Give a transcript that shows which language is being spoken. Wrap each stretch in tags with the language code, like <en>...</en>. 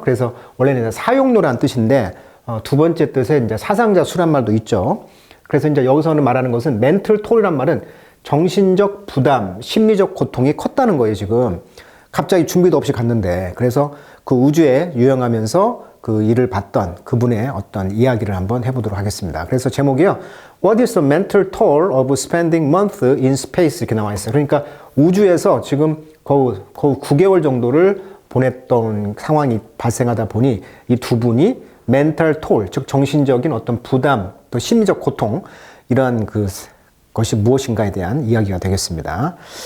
<ko>그래서 원래는 사용료란 뜻인데, 두 번째 뜻에 이제 사상자 수란 말도 있죠. 그래서 이제 여기서는 말하는 것은 멘털 톨이란 말은 정신적 부담, 심리적 고통이 컸다는 거예요, 지금. 갑자기 준비도 없이 갔는데. 그래서 그 우주에 유영하면서 그 일을 봤던 그분의 어떤 이야기를 한번 해보도록 하겠습니다. 그래서 제목이요.</ko> <en>What is the mental toll of spending month in space?</en> <ko>이렇게 나와 있어요. 그러니까 우주에서 지금 거의 9개월 정도를 보냈던 상황이 발생하다 보니 이 두 분이 mental toll, 즉 정신적인 어떤 부담, 또 심리적 고통, 이러한 것이 무엇인가에 대한 이야기가 되겠습니다.</ko>